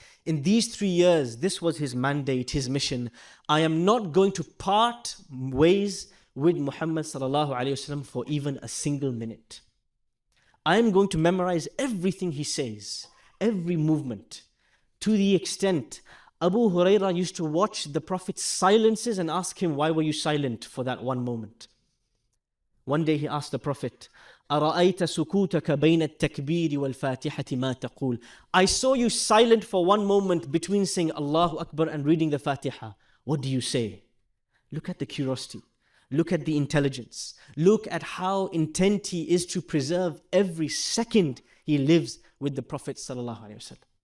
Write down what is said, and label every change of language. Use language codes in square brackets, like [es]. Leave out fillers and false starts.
[en] In these 3 years, this was his mandate, his mission. I am not going to part ways with Muhammad sallallahu alaihi wasallam for even a single minute. I am going to memorize everything he says, every movement, to the extent Abu Hurairah used to watch the Prophet's silences and ask him, why were you silent for that one moment? One day he asked the Prophet, [ar] أَرَأَيْتَ سُكُوتَكَ بَيْنَ التَّكْبِيرِ وَالْفَاتِحَةِ مَا تَقُولُ. [en] I saw you silent for one moment between saying Allahu Akbar and reading the Fatiha. What do you say? Look at the curiosity. Look at the intelligence. Look at how intent he is to preserve every second he lives with the Prophet ﷺ.